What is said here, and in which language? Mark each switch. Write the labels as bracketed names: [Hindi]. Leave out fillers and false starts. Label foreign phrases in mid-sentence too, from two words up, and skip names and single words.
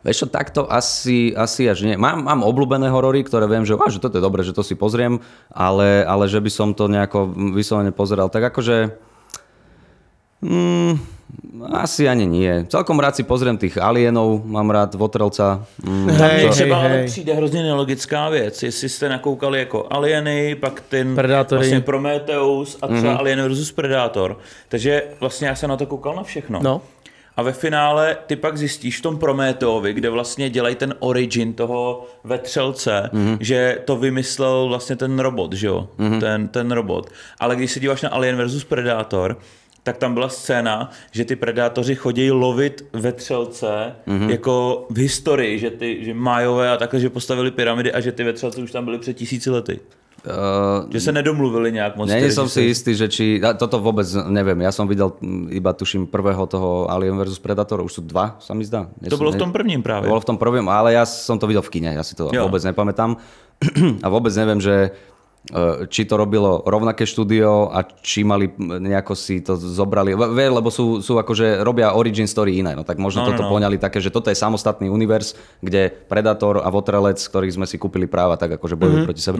[Slovak] Vieš čo, takto asi až nie. Mám obľúbené horory, ktoré viem, že toto je dobré, že to si pozriem, ale že by som to nejako vyslovene pozeral. Tak akože... asi ani nie. Celkom rád si pozriem tých alienov, mám rád Votrelca. [Czech] Třeba přijde hrozně nelogická věc. Jestli jste nakoukali jako Alieny, pak ten vlastně Prometheus a třeba Alien vs Predator. Takže vlastně já jsem na to koukal na všechno. No. A ve finále ty pak zjistíš v tom Prometheovi, kde vlastně dělají ten origin toho vetřelce, že to vymyslel vlastně ten robot, že jo? Ten robot. Ale když se díváš na Alien vs Predator, tak tam byla scéna, že ty predátoři chodí lovit vetřelce jako v historii, že Májové a takhle, že postavili pyramidy a že ty vetřelce už tam byly před 1000 lety. Že sa nedomluvili nejak moc. [Slovak] Nie som si istý, že či... Toto vôbec neviem. Ja som videl iba, tuším, prvého toho Alien vs Predator. Už sú 2, sa mi zdá. To bolo v tom prvním práve. Bolo v tom prvým, ale ja som to videl v kine. Ja si to vôbec nepamätám. A vôbec neviem, že či to robilo rovnaké štúdio a či mali nejako si to zobrali, lebo sú akože robia origin story iné, no tak možno toto poňali také, že toto je samostatný univerz, kde Predator a Votrelec, ktorých sme si kúpili práva, tak akože bojujú proti sebe.